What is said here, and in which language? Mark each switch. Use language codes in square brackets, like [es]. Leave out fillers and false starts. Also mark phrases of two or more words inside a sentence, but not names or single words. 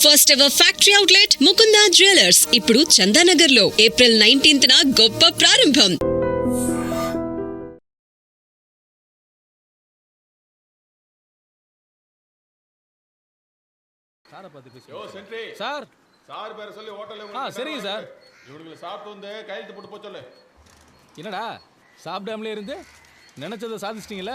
[en] first ever factory outlet [te] ముకుందా జ్యువెలర్స్ ఇప్పుడు చందానగర్ లో ఏప్రిల్ 19న గొప్ప ప్రారంభం. [en] sir sir [ta] பேர சொல்லி ஹோட்டல்ல சரிங்க சார். இவனுக்கு சாப்பிட்டு வந்து கையெழுத்து போட்டு போக சொல்லு. என்னடா சாப்பிடாமலே இருந்து நினைச்சதை சாதிச்சிட்டீங்களே.